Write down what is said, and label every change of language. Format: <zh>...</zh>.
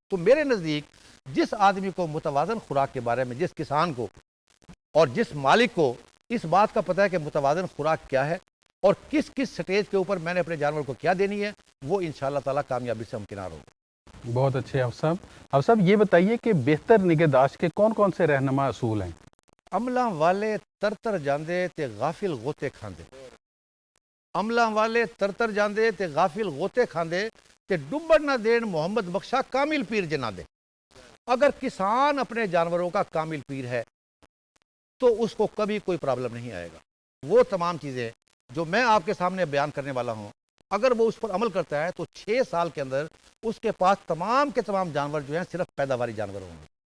<ur>تو میرے نزدیک جس آدمی کو متوازن خوراک کے بارے میں، جس کسان کو اور جس مالک کو اس بات کا پتہ ہے کہ متوازن خوراک کیا ہے اور کس کس سٹیج کے اوپر میں نے اپنے جانور کو کیا دینی ہے، وہ انشاءاللہ تعالیٰ کامیابی سے ہمکنار ہوگا. بہت اچھے اب صاحب یہ بتائیے کہ بہتر نگہداشت کے کون کون سے رہنما اصول ہیں؟</ur> <pa>عملاں والے تر جاندے تے غافل غوطے کھاندے. عملاں والے تر جاندے تے غافل غوطے کھاندے تے ڈبڑ نہ دین محمد بخشا کامل پیر جنا دے.</pa> <ur>اگر کسان اپنے جانوروں کا کامل پیر ہے تو اس کو کبھی کوئی پرابلم نہیں آئے گا. وہ تمام چیزیں جو میں آپ کے سامنے بیان کرنے والا ہوں، اگر وہ اس پر عمل کرتا ہے تو 6 سال کے اندر اس کے پاس تمام کے تمام جانور جو ہیں صرف پیداواری جانور ہوں گے.</ur>